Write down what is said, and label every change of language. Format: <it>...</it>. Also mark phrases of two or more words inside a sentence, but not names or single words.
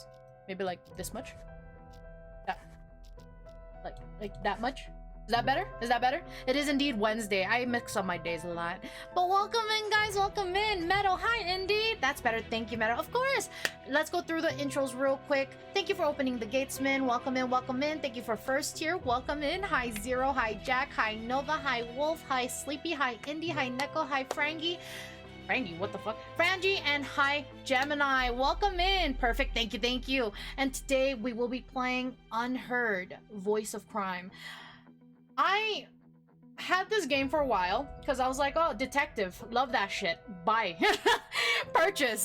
<en>Maybe like this much. Like that much. Is that better? Is that better? It is indeed Wednesday. I mix up my days a lot. But welcome in, guys. Welcome in. Meadow, hi, indeed. That's better. Thank you, Meadow. Of course. Let's go through the intros real quick. Thank you for opening the gatesman. Welcome in. Welcome in. Thank you for first tier. Welcome in. Hi, Zero. Hi, Jack. Hi, Nova. Hi, Wolf. Hi, Sleepy. Hi, Indy. Hi, Neko. Hi, Frangie. Frangie, what the fuck? Frangie, and hi, Gemini. Welcome in. Perfect. Thank you. Thank you. And today we will be playing Unheard, Voice of Crime. I had this game for a while because I was like, oh, detective, love that shit, buy. Purchase.</en>